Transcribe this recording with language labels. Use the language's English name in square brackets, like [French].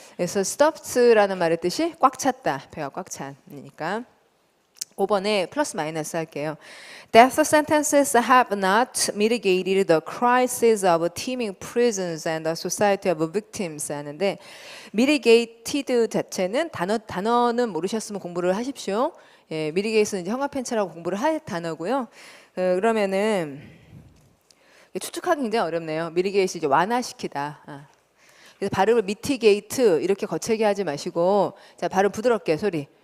[Korean] 그래서 stuffed라는 말의 뜻이 꽉 찼다. 배가 꽉 찬이니까. 5번에 플러스 마이너스 할게요. [English] Death sentences have not mitigated the crisis of teeming prisons and the society of victims [Korean] 하는데 [English] mitigated [Korean] 자체는 단어는 모르셨으면 공부를 하십시오. 예, mitigate는 이제 형아펜체라고 공부를 할 단어고요. 그러면은 추측하기 굉장히 어렵네요. mitigate이 이제 완화시키다. 그래서 발음을 mitigate 이렇게 거칠게 하지 마시고 자, 발음 부드럽게 소리.